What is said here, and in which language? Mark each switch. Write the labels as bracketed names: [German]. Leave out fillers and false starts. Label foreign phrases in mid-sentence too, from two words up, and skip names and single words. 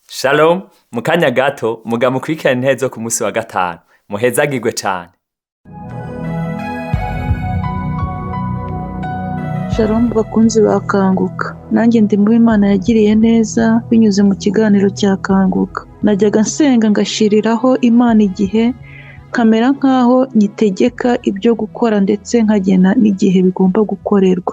[Kinyarwanda] Shalom, mu kanya gato muga mukurikirane intebe zo ku munsi wa gatanu. [Rundi] Muhezagirwe cane. [Kinyarwanda] Shalom bakunzi ba Kanguka, nanjye ndi mu Imana yagiriye neza binyuze mu kiganiro cya Kanguka. Najyaga nsenga ngashiriraho Imana igihe, kamera nkaho nyitegeka ibyo gukora ndetse nkagena n'igihe bigomba gukorerwa.